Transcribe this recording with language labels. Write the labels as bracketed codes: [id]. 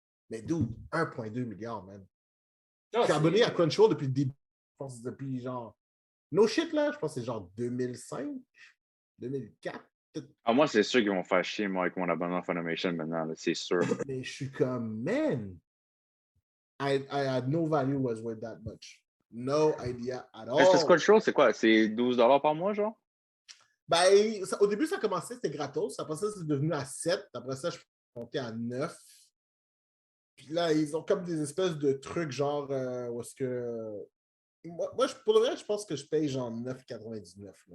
[fr] Mais dude, 1,2 milliard, man. Je suis abonné à Crunchyroll depuis le début. Je pense depuis genre. [en] No shit, [fr] là. Je pense que c'est genre 2005, 2004. Moi, c'est sûr qu'ils vont faire chier, moi, avec mon abonnement à Funimation maintenant, là, c'est sûr. Mais je suis comme, man. [en] I had no value was worth that much. No idea at all. [fr] Est-ce que Crunchyroll, c'est quoi? C'est 12$ par mois, genre? Ben, au début, ça a commencé, c'était gratos. Après ça, c'est devenu à 7. Après ça, je suis monté à 9. Puis là, ils ont comme des espèces de trucs, genre, où est-ce que... Moi, pour le vrai, je pense que je paye genre 9,99.